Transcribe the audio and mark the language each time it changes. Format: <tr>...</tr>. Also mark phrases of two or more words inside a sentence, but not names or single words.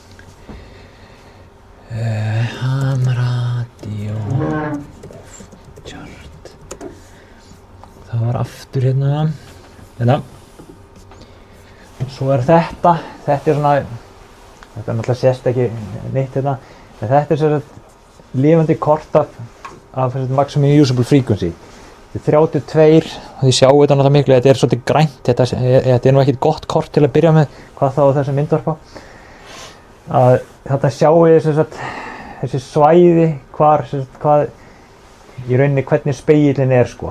<en>Hamradio chart.</en> <is>Það var aftur hérna. Svo er þetta er svona, þetta er náttúrulega sést ekki neitt hérna, en þetta er svona lifandi kort af</is> <en>maximum usable frequency.</en> <is>Þetta er 32, og þið sjáu þetta náttúrulega miklu, þetta er svolítið grænt, þetta er nú ekkert gott kort til að byrja með, hvað þá þessi myndvarpa. Þetta sjáu þið þessi svæði, hvað í rauninni hvernig spegillinn er sko.</is>